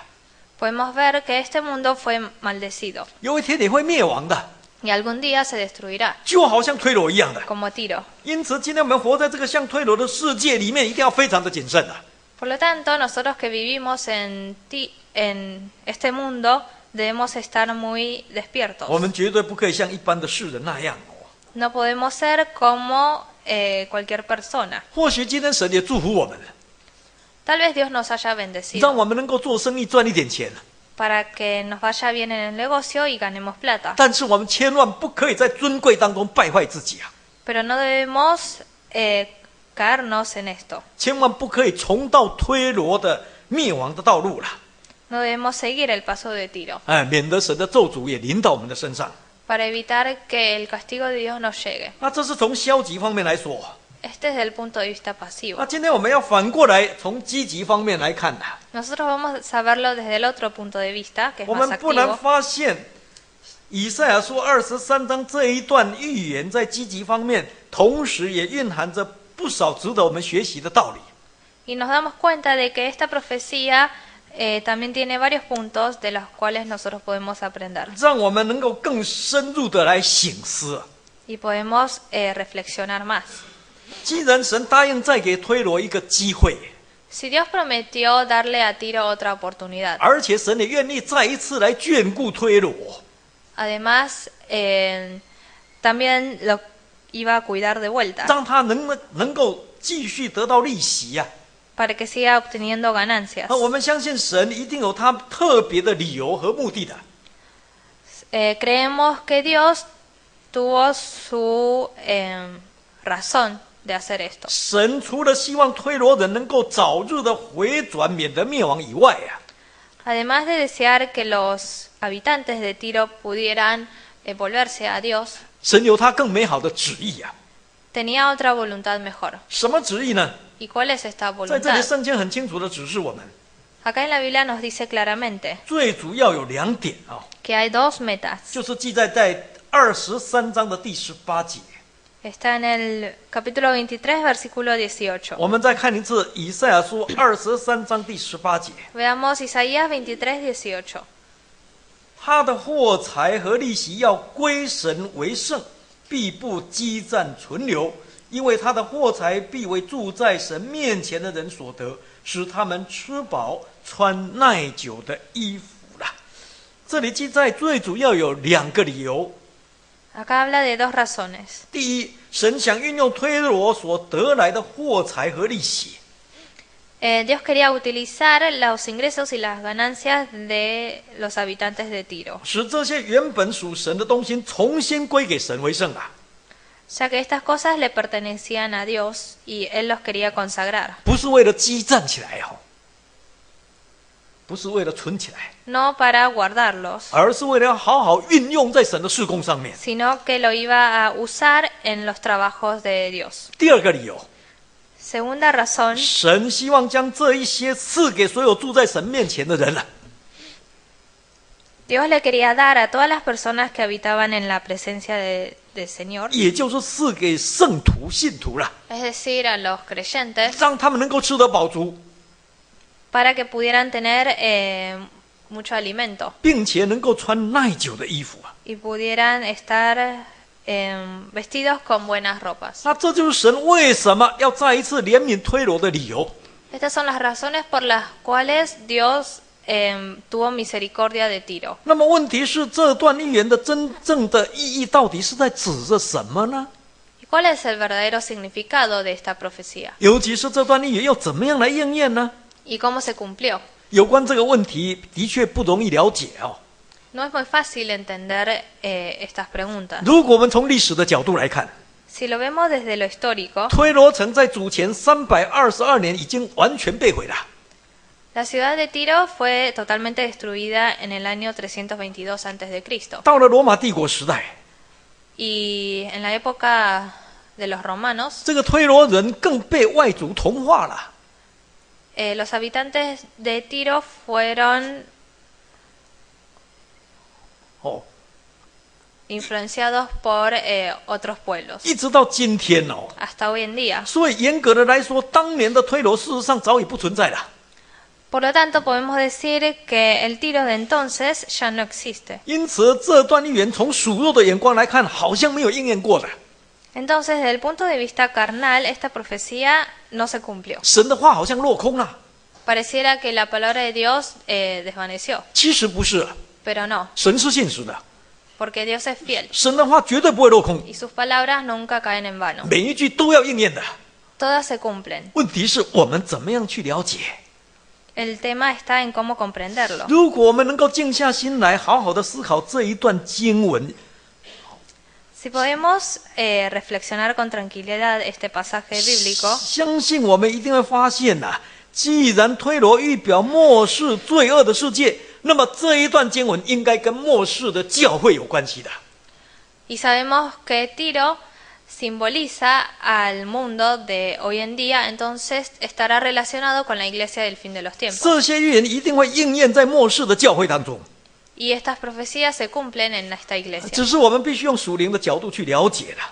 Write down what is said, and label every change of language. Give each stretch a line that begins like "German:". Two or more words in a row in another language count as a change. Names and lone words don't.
Spanish: Podemos ver que este mundo fue maldecido
Chinese: 有一天也会灭亡的，
Spanish: y algún día se destruirá,
Chinese: 就好像推罗一样的。
Spanish: como Tiro.
Chinese: 因此，今天我们活在这个像推罗的世界里面，一定要非常的谨慎啊。
Spanish: Por lo tanto, nosotros que vivimos en este mundo debemos estar muy
Chinese: 我
Spanish: despiertos.
Chinese: 们绝对不可以像一般的世人那样哦。
Spanish: No podemos ser como cualquier persona.
Chinese: 或许今天神也祝福我们，
Spanish: Tal vez Dios nos haya
Chinese: 让
Spanish: bendecido
Chinese: 我们能够做生意赚一点钱，
Spanish: para que nos vaya bien en el negocio y ganemos plata.
Chinese: 但是我们千万不可以在尊贵当中败坏自己啊！
Spanish: Pero no debemos caernos en esto.
Chinese: 千万不可以重蹈推罗的灭亡的道路了。
Spanish: No debemos seguir el paso de Tiro
Chinese: 哎，免得神的咒诅也临到我们的身上。
Spanish: para evitar que el castigo de Dios nos llegue.
Chinese: 那这是从消极方面来说。
Spanish: Este es el punto de vista pasivo.
Chinese: 那今天我们要反过来从积极方面来看的。
Spanish: Nosotros vamos a verlo desde el otro punto de vista, que es
Chinese: 我
Spanish: más
Chinese: 们不难
Spanish: activo.
Chinese: 发现，以赛亚书23章这一段预言在积极方面，同时也蕴含着不少值得我们学习的道理。
Spanish: Y nos damos cuenta de que esta profecía también tiene varios puntos de los cuales nosotros podemos aprender
Chinese: 让我们能够更深入的来省思。
Spanish: y podemos reflexionar más.
Chinese: 既然神答应再给推罗一个机会，
Spanish: Si Dios prometió darle a Tiro otra oportunidad,
Chinese: 而且神也愿意再一次来眷顾推罗，
Spanish: además también lo iba a cuidar de vuelta
Chinese: 让他能够继续得到利息呀、
Spanish: para que siga obteniendo ganancias.
Chinese: 那我们相信神一定有他特别的理由和目的的。
Spanish: Creemos que Dios tuvo su razón de hacer esto.
Chinese: 神除了希望推罗人能够早日的回转，免得灭亡以外啊，
Spanish: Además de desear que los habitantes de Tiro pudieran volverse a Dios,
Chinese: 神有他更美好的旨意啊。
Spanish: tenía otra voluntad mejor.
Chinese: 什么旨意呢？
Spanish: ¿Y cuál es esta
Chinese: 在这里
Spanish: voluntad?
Chinese: 圣经很清楚的指示我们，
Spanish: Acá en la Biblia nos dice claramente
Chinese: 最主要有2点啊，
Spanish: que hay dos metas.
Chinese: 就是记载在23章的第18节。
Spanish: Está en el capítulo 23, versículo 18.
Chinese: 我们再看一次以赛亚书23章第18节，
Spanish: Veamos Isaías 23, 18.
Chinese: 他的货财和利息要归神为圣，必不积攒存留，因为他的货财必为住在神面前的人所得，使他们吃饱穿耐久的衣服啦。这里记载最主要有2个理由。
Spanish: Acá habla de dos razones.
Chinese: 第一，神想运用推罗所得来的货财和利息，
Spanish: Dios quería utilizar los ingresos y las ganancias de los habitantes de Tiro,
Chinese: 使这些原本属神的东西重新归给神为圣啊，
Spanish: ya que estas cosas le pertenecían a Dios y Él los quería consagrar.
Chinese: 不是为了积攒起来哦。 不是为了存起来，
Spanish: no para guardarlos,
Chinese: 而是为了要好好运用在神的事工上面。
Spanish: sino que lo iba a usar en los trabajos de Dios.
Chinese: 第二个理由，
Spanish: Segunda razón,
Chinese: 神希望将这一些赐给所有住在神面前的人了。
Spanish: Dios le quería dar a todas las personas que habitaban en la presencia del Señor,
Chinese: 也就是赐给圣徒、信徒了，
Spanish: es decir, a los creyentes,
Chinese: 让他们能够吃得饱足，
Spanish: para que pudieran tener mucho alimento
Chinese: 并且能够穿耐久的衣服啊。
Spanish: y pudieran estar vestidos con buenas ropas.
Chinese: 那这就是神为什么要再一次怜悯推罗的理由。
Spanish: Estas son las razones por las cuales Dios tuvo misericordia de Tiro.
Chinese: 那么问题是，这段预言的真正的意义到底是在指着什么呢？
Spanish: ¿Y cuál es el verdadero significado de esta profecía?
Chinese: 尤其是这段预言要怎么样来应验呢？
Spanish: ¿Y cómo se cumplió?
Chinese: 有关这个问题的确不容易了解哦。
Spanish: No es muy fácil entender estas preguntas.
Chinese: 如果我们从历史的角度来看，
Spanish: Si lo vemos desde lo histórico,
Chinese: 推罗城在主前322年已经完全被毁了。
Spanish: la ciudad de Tiro fue totalmente destruida en el año 322 a.C.
Chinese: 到了罗马帝国时代，
Spanish: Y en la época de los romanos,
Chinese: 这个推罗人更被外族同化了。
Spanish: los habitantes de Tiro fueron 哦， influenciados por otros pueblos
Chinese: 一直到今天哦。
Spanish: hasta hoy en día.
Chinese: 所以严格的来说，当年的推罗事实上早已不存在了。
Spanish: Por lo tanto, podemos decir que el Tiro de entonces ya no existe.
Chinese: 因此，这段预言从属肉的眼光来看，好像没有应验过的。
Spanish: Entonces, desde el punto de vista carnal, esta profecía no se cumplió.
Chinese: 神的话好像落空了。
Spanish: Pareciera que la palabra de Dios desvaneció,
Chinese: 其实不是，
Spanish: pero no,
Chinese: 神是信实的，
Spanish: porque Dios es fiel
Chinese: 神的话绝对不会落空，
Spanish: y sus palabras nunca caen en vano.
Chinese: 每一句都要应验的。
Spanish: Todas se cumplen.
Chinese: 问题是我们怎么样去了解？
Spanish: El tema está en cómo comprenderlo.
Chinese: 如果我们能够静下心来，好好的思考这一段经文，
Spanish: Si podemos reflexionar con tranquilidad este pasaje bíblico,
Chinese: 相信我们一定会发现呐、既然推罗预表末世罪恶的世界，那么这一段经文应该跟末世的教会有关系的。
Spanish: y sabemos que Tiro simboliza al mundo de hoy en día, entonces estará relacionado con la iglesia del fin de los tiempos.
Chinese: 这些预言一定会应验在末世的教会当中，
Spanish: Y estas profecías se cumplen en esta iglesia.
Chinese: 只是我们必须用属灵的角度去了解了。